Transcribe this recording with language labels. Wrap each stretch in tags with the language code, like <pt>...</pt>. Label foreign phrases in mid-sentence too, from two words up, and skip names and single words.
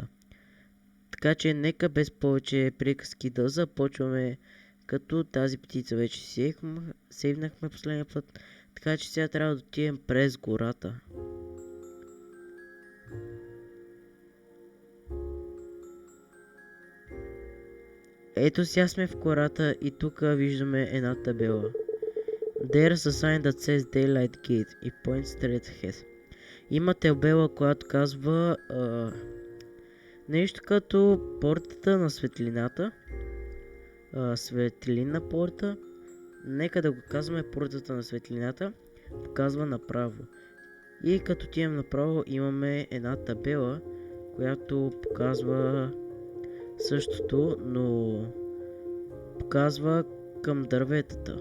<bg>Така че нека без повече приказки да започваме, като тази птица вече сейвнахме последния път, така че сега трябва да отидем през гората. Ето сега сме в гората и тук виждаме една табела.</bg> <en>There's a sign that says Daylight Gate и points straight ahead.</en> <bg>Има табела, която казва нещо като портата на светлината. Светлинна порта. Нека да го казваме портата на светлината. Показва направо. И като отидем направо имаме една табела, която показва същото, но показва към дърветата.</bg>